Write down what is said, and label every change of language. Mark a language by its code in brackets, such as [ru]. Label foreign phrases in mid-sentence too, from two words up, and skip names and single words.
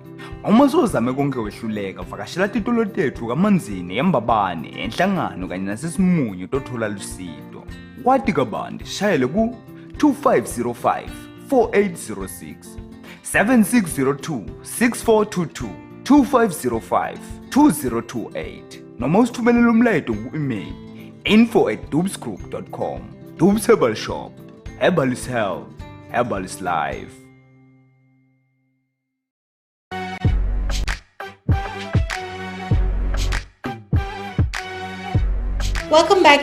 [ss] Uma sozame konke wehluleka, vakashela titolo tethu kaManzini, eMbabane, eNhlangano kanye nasesimunyu tothola lusido. Kwati kabandi shayele ku 2505 4806 7602 6422 2505 2028 noma usithumelele umlayeto ku-email info@dubsgroup.com. [en] Dubs Herbal Shop. Herbal is health. Herbal is life. Welcome back.